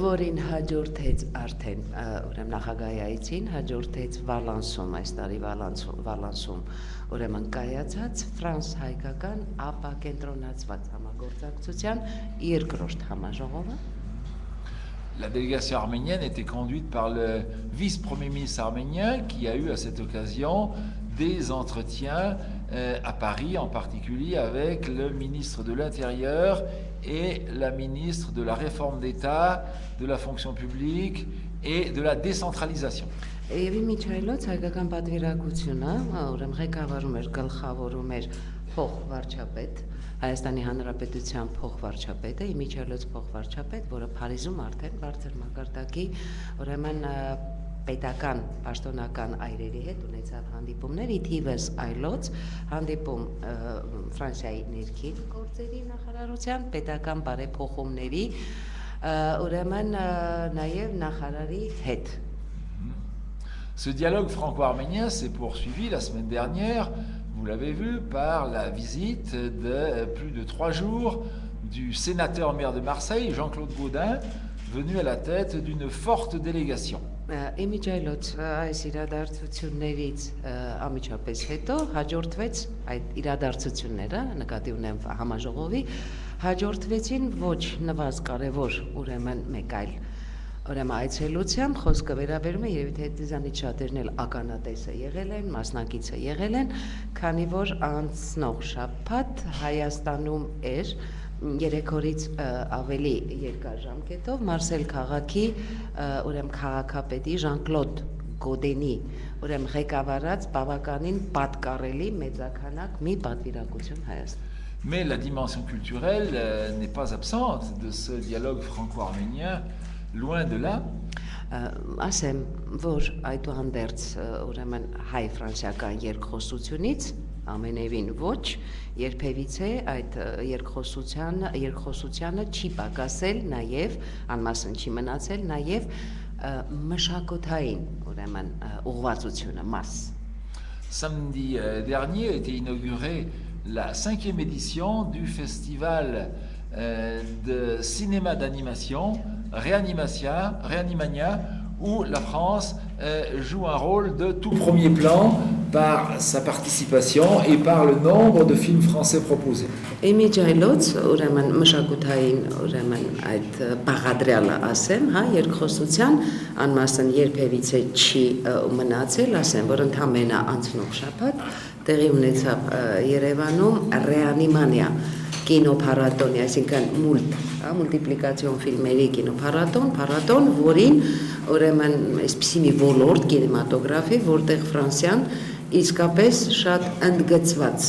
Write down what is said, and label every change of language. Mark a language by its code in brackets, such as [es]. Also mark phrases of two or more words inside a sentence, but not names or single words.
[fr] La délégation arménienne était conduite par le vice-premier ministre arménien qui a eu à cette occasion des entretiens à Paris, en particulier avec le ministre de l'Intérieur et la ministre de la Réforme d'État, de la fonction publique et de la décentralisation. [hy] Հայաստանի Հանրապետության փոխվարչապետը Իմիջիայլոց փոխվարչապետ, որը Փարիզում արդեն բարձր մակարդակի ուրեմն պետական պաշտոնական այրերի հետ ունեցավ հանդիպումներ, ի թիվս այլոց հանդիպում Ֆրանսիայի ներքին գործերի նախարարության պետական բարեփոխումների ուրեմն նաև նախարարի հետ. [fr] Ce dialogue franco-arménien s'est poursuivi la semaine dernière. Vous l'avez vu par la visite de plus de 3 jours du sénateur maire de Marseille, Jean-Claude Gaudin, venu à la tête d'une forte délégation. [hy] Իմիջայլոց այս իրադարձություններից ամիջապես հետո հաջորդվեց այդ իրադարձությունները, նկատի ունեմ համաժողովի, հաջորդվեցին ոչ նվազ կարևոր ուրեմն մեկ այլ Ուրեմն այցելությամբ խոսքը վերաբերում է երևի թե դիզանից շատերն էլ ականատեսը եղել են, մասնակիցը եղել են, քանի որ անցնող շաբաթ Հայաստանում էր 3 օրից ավելի երկար ժամկետով Մարսել քաղաքի ուրեմն քաղաքապետի Ժան-Կլոդ Գոդենի ուրեմն ղեկավարած բավականին պատկառելի մեծաքանակ մի պատվիրակություն Հայաստան. [fr] Mais la dimension culturelle n'est pas absente de ce dialogue franco-arménien. Loin de là. [hy] Ասեմ, որ այդուհանդերձ ուրեմն հայ-ֆրանսիական երկխոսությունից ամենևին ոչ, երբևիցե այդ երկխոսությանը չի պակասել նաև, անմասն չի մնացել նաև մշակութային ուրեմն ուղղվածությունը մաս. [fr] Samedi dernier a été inaugurée la 5e édition du festival de cinéma d'animation Réanimania, où la France joue un rôle de tout premier plan par sa participation et par le nombre de films français proposés. [hy] Իմիջայլոց ուրեմն մշակութային ուրեմն այդ բաղադրյալը ասեմ, հա, երկխոսության անմասն երբևիցե չի մնացել, ասեմ, որ ընդամենը անցնող շաբաթ տեղի ունեցավ Երևանում Ռեանիմանիա կինոփառատոնի, այսինքն մուլտիպլիկացիոն ֆիլմերի կինոփառատոն, որին ուրեմն այսպիսի մի ոլորտ կինեմատոգրաֆի, որտեղ Ֆրանսիան իսկապես շատ ընդգծված